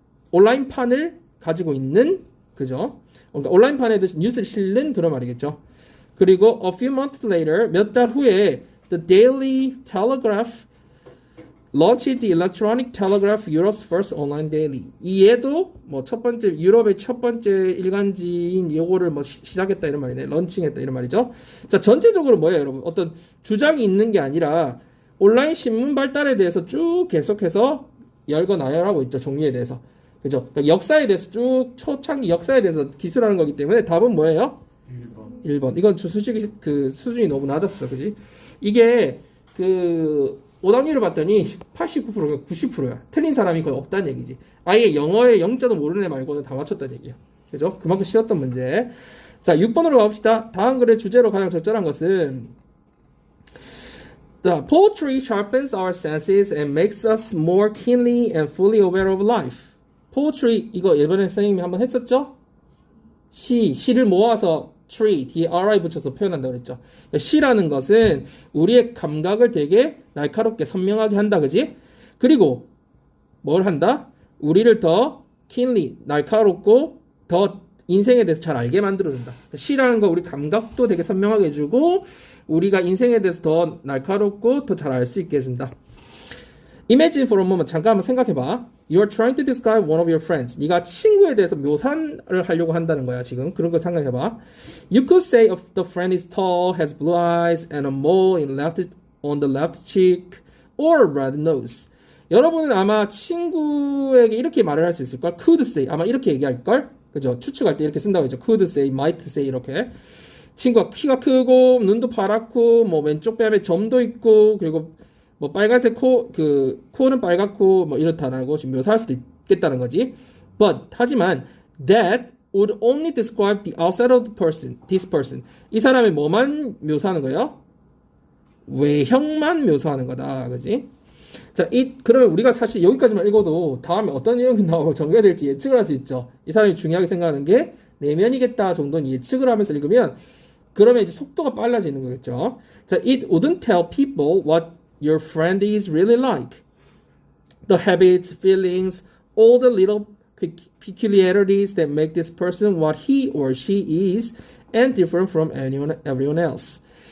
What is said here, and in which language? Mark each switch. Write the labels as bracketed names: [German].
[Korean] 온라인판을 가지고 있는 그죠? 그러니까 온라인판에 뉴스를 실는 그런 말이겠죠. [English] 그리고 a few months later [Korean] 몇 달 후에 [English] the Daily Telegraph launched the Electronic Telegraph Europe's first online daily. [Korean] 얘도 뭐 첫 번째 유럽의 첫 번째 일간지인 요거를 뭐 시작했다 이런 말이네. 런칭했다 이런 말이죠. 자, 전체적으로 뭐예요, 여러분? 어떤 주장이 있는 게 아니라 온라인 신문 발달에 대해서 쭉 계속해서 열거나열하고 있죠. 종류에 대해서. 그죠? 그러니까 역사에 대해서 쭉 초창기 역사에 대해서 기술하는 거기 때문에 답은 뭐예요? 1번. 이건 솔직히 그 수준이 너무 낮았어. 그지? 이게 그 오답률을 봤더니 89%가 90%야. 틀린 사람이 거의 없다는 얘기지. 아예 영어의 영자도 모르는 애 말고는 다 맞췄다는 얘기야. 그죠? 그만큼 쉬웠던 문제. 자, 6번으로 가봅시다. 다음 글의 주제로 가장 적절한 것은 [English] The poetry sharpens our senses and makes us more keenly and fully aware of life. [Korean] poetry 이거 예전에 선생님이 한번 했었죠? 시를 모아서 tree, 뒤에 ri 붙여서 표현한다고 그랬죠. 시라는 것은 우리의 감각을 되게 날카롭게 선명하게 한다. 그지? 그리고 뭘 한다? 우리를 더 keenly, 날카롭고 더 인생에 대해서 잘 알게 만들어준다. 시라는 거 우리 감각도 되게 선명하게 해주고 우리가 인생에 대해서 더 날카롭고 더 잘 알 수 있게 해준다. [English] Imagine for a moment. [Korean] 잠깐 한번 생각해봐. [English] You are trying to describe one of your friends. [Korean] 네가 친구에 대해서 묘사를 하려고 한다는 거야 지금. 그런 거 생각해봐. [English] You could say if the friend is tall, has blue eyes, and a mole on the left cheek, or a red nose. [Korean] 여러분은 아마 친구에게 이렇게 말을 할 수 있을걸? [English] Could say. [Korean] 아마 이렇게 얘기할걸? 그죠? 추측할 때 이렇게 쓴다고 했죠. [English] Could say, might say 이렇게. [Korean] 친구가 키가 크고 눈도 파랗고 뭐 왼쪽 뺨에 점도 있고 그리고 뭐 빨간색 코는 빨갛고 뭐 이렇다라고 지금 묘사할 수도 있겠다는 거지. [English] But 하지만 that would only describe the outside of this person. [Korean] 이 사람의 뭐만 묘사하는 거예요? 외형만 묘사하는 거다. 그지? 자, 그러면 우리가 사실 여기까지만 읽어도 다음에 어떤 내용이 나오고 전개될지 예측을 할 수 있죠. 이 사람이 중요하게 생각하는 게 내면이겠다 정도는 예측을 하면서 읽으면 그러면 이제 속도가 빨라지는 거겠죠. [English] 자, it wouldn't tell people what your friend is really like. The habits, feelings, all the little peculiarities that make this person what he or she is and different from everyone else.